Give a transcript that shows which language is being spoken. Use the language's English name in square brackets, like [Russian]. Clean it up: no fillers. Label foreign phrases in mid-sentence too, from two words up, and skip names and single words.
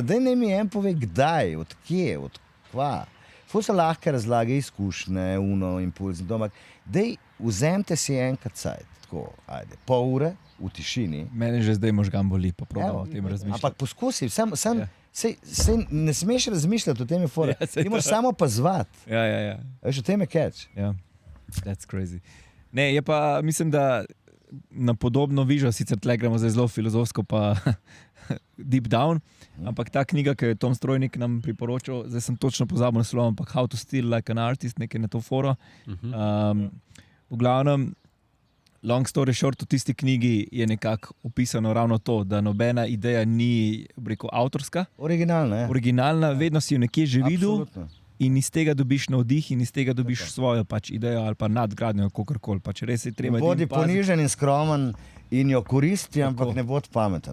[Slovenian] Daj ne mi en pove, kdaj, odkje, odkva? Ful so lahke razlage, izkušnje, impuls in domak. Daj, vzemite si enkrat cajt, tako, ajde, pol ure v tišini. Mene že zdaj možgan boli, pa probamo o tem razmišljati. Ampak poskusi, sej ne smeš razmišljati o tem, ti moraš samo pozvati. Ja. Veš, o tem je catch. [English] Ja, that's crazy. [Slovenian] Ne, je pa, mislim, da na podobno vižo, sicer tle gremo zdaj zelo filozofsko, pa [English] deep down, [Slovenian] ampak ta knjiga, ki je Tom Strojnik nam priporočil, zdaj sem točno pozabil naslov, ampak How to Steal Like an Artist, nekaj na to foro. V glavnem, [English] long story short, [Slovenian] v tisti knjigi je nekako opisano ravno to, da nobena ideja ni, rekel, avtorska. Originalna, vedno si jo nekje že videl. Absolutno. In iz tega dobiš navdih in iz tega dobiš svojo pač idejo ali pa nadgradnjo, kakorkoli. Pač res je treba. Bodi ponižen in skromen in jo koristi, ampak ne bod pameten.